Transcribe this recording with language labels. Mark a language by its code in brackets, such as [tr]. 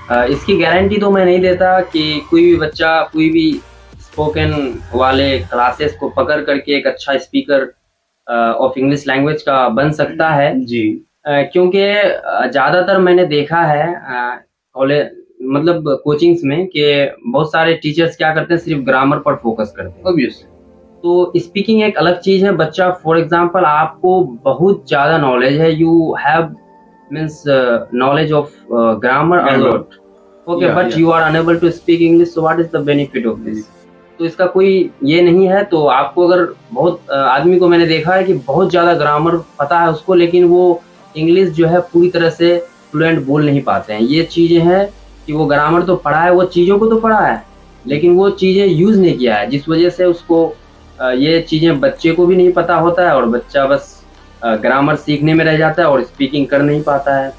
[hi] इसकी गारंटी तो मैं नहीं देता कि कोई भी बच्चा कोई भी स्पोकन वाले क्लासेस को पकड़ करके एक अच्छा स्पीकर ऑफ इंग्लिश लैंग्वेज का बन सकता है जी। क्योंकि ज़्यादातर मैंने देखा है कॉलेज मतलब कोचिंग्स में कि बहुत सारे टीचर्स क्या करते हैं, सिर्फ ग्रामर पर फोकस करते हैं। ऑब्वियसली। तो स्पीकिंग एक अलग चीज़ है। बच्चा फॉर एग्जांपल आपको बहुत ज़्यादा नॉलेज है, [en] You have means knowledge of grammar a lot, okay, but you are unable to speak English, so what is the benefit of this? [hi] तो इसका कोई ये नहीं है। तो आपको अगर बहुत आदमी को मैंने देखा है कि बहुत ज़्यादा ग्रामर पता है उसको, लेकिन वो इंग्लिश जो है पूरी तरह से फ्लुएंट बोल नहीं पाते हैं। ये चीज़ें हैं कि वो ग्रामर तो पढ़ा है, वो चीज़ों को तो पढ़ा है, लेकिन वो चीज़ें यूज़ नहीं किया है, जिस वजह से उसको ये चीज़ें बच्चे को भी नहीं पता होता है और बच्चा बस ग्रामर सीखने में रह जाता है और स्पीकिंग कर नहीं पाता है।